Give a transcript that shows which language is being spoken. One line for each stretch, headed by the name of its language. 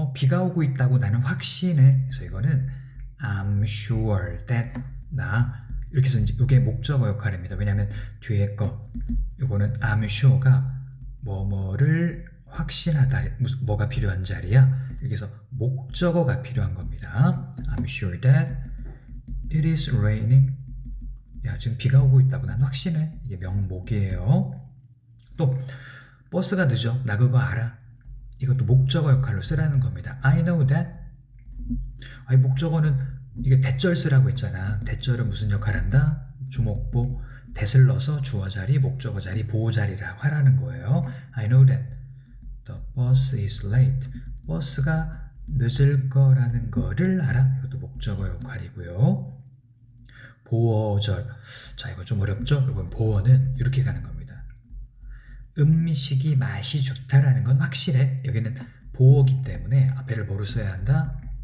Korean: 비가 오고 있다고 나는 확신해. 그래서 이거는
English: I'm sure that
Korean: 이렇게 해서 이제 이게 목적어 역할입니다. 왜냐하면 뒤에 거 이거는
English: I'm sure
Korean: 가 뭐뭐를 확신하다. 뭐가 필요한 자리야? 여기서 목적어가 필요한 겁니다.
English: I'm sure that it is raining.
Korean: 야, 지금 비가 오고 있다고 난 확신해. 이게 명목이에요. 또 버스가 늦어. 나 그거 알아. 이것도 목적어 역할로 쓰라는 겁니다.
English: I know that.
Korean: 아니, 목적어는 이게 대절 쓰라고 했잖아. 대절은 무슨 역할 한다? 주목보 that을 넣어서 주어 자리, 목적어 자리, 보호 자리라 하라는 거예요.
English: I know that the bus is late.
Korean: 버스가 늦을 거라는 거를 알아. 이것도 목적어 역할이고요. 보어절. 자, 이거 좀 어렵죠? 이건 보어는 이렇게 가는 겁니다. 음식이 맛이 좋다라는 건 확실해. 여기는 보어기 때문에 앞에를 뭐로 써야 한다?